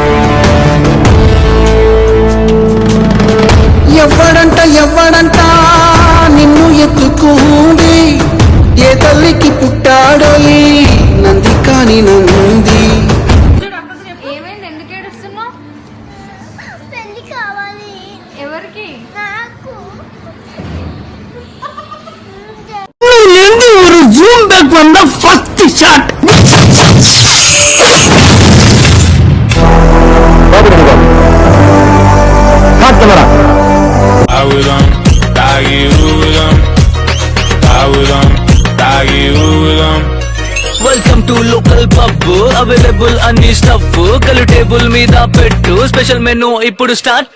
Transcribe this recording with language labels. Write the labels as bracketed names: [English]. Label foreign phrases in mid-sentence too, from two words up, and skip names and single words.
[Telugu] ఎవ్వడంట నిన్ను ఎత్తుకుంది, ఏ తల్లికి పుట్టాడో ఈ నంది కాని నంది. ఏమైంది? ఎందుకు ఏడుస్తున్నావు? పెళ్లి కావాలి. ఎవరికి? నాకు. [Tamil] ஒரு [English] zoom back [Tamil] வந்த [English] first shot. welcome to local pub, available అన్ని స్టఫ్, [Telugu] కలు టేబుల్ మీద పెట్టు, [English] special menu ఇప్పుడు స్టార్ట్.